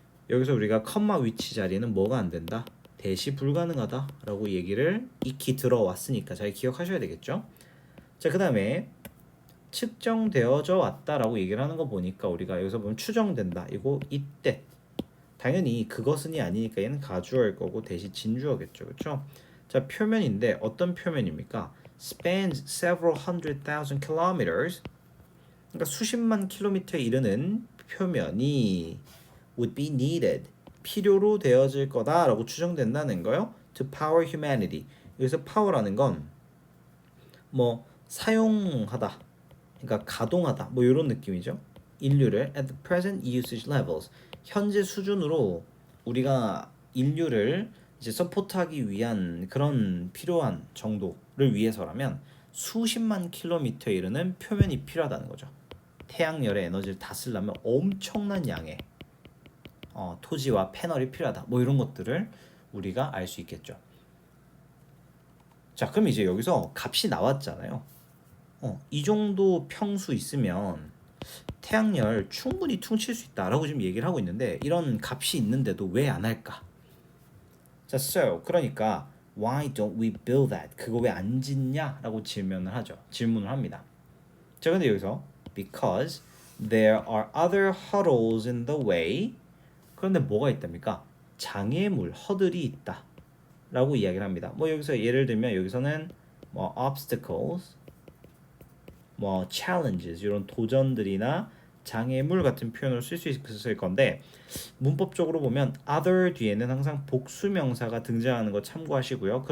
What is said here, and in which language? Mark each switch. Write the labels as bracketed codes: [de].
[ko] 여기서 우리가 컴마 위치 자리는 뭐가 안 된다? 대시 불가능하다라고 얘기를 익히 들어왔으니까 잘 기억하셔야 되겠죠. 자, 그 다음에 측정되어져 왔다라고 얘기를 하는 거 보니까 우리가 여기서 보면 추정된다. 이거 이때 당연히 그것은이 아니니까 얘는 가주어일 거고 대시 진주어겠죠. 그렇죠? 자, 표면인데 어떤 표면입니까? [en] spans several hundred thousand kilometers. [ko] 그러니까 수십만 킬로미터에 이르는 표면이 [en] would be needed. [ko] 필요로 되어질 거다라고 추정된다는 거요. [en] to power humanity. [ko] 여기서 power라는 건 뭐 사용하다. 그러니까 가동하다. 뭐 이런 느낌이죠. 인류를 [en] at the present usage levels. [ko] 현재 수준으로 우리가 인류를 이제 서포트하기 위한 그런 필요한 정도를 위해서라면 수십만 킬로미터에 이르는 표면이 필요하다는 거죠. 태양열의 에너지를 다 쓰려면 엄청난 양의 토지와 패널이 필요하다. 뭐 이런 것들을 우리가 알 수 있겠죠. 자, 그럼 이제 여기서 값이 나왔잖아요. 이 정도 평수 있으면 태양열 충분히 퉁칠 수 있다라고 지금 얘기를 하고 있는데 이런 값이 있는데도 왜 안 할까? [en] 자, so [ko] 그러니까 [en] why don't we build that? [ko] 그거 왜 안 짓냐라고 질문을 합니다. 자, 근데 여기서 [en] because there are other hurdles in the way. [ko] 그런데 뭐가 있답니까? 장애물, 허들이 있다 라고 이야기를 합니다. 뭐 여기서 예를 들면 여기서는 뭐 obstacles, 뭐 challenges 이런 도전들이나 장애물 같은 표현을 쓸 수 있을 건데 문법적으로 보면 other 뒤에는 항상 복수명사가 등장하는 거 참고하시고요.